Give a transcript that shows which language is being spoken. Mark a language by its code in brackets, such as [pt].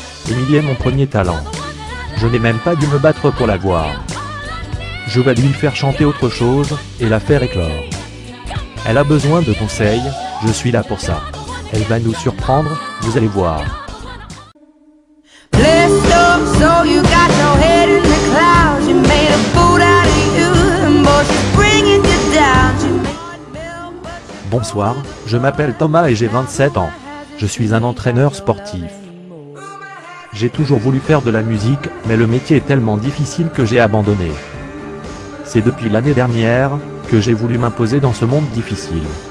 [fr] Émilie est mon premier talent. Je n'ai même pas dû me battre pour la voir. Je vais lui faire chanter autre chose, et la faire éclore. Elle a besoin de conseils, je suis là pour ça. Elle va nous surprendre, vous allez voir. [en] Blessed up, so you got your head in the clouds. You made a fool out of you, and boy, she's bringing you down. She made [fr] Bonsoir, je m'appelle Thomas et j'ai 27 ans. Je suis un entraîneur sportif. J'ai toujours voulu faire de la musique, mais le métier est tellement difficile que j'ai abandonné. C'est depuis l'année dernière que j'ai voulu m'imposer dans ce monde difficile.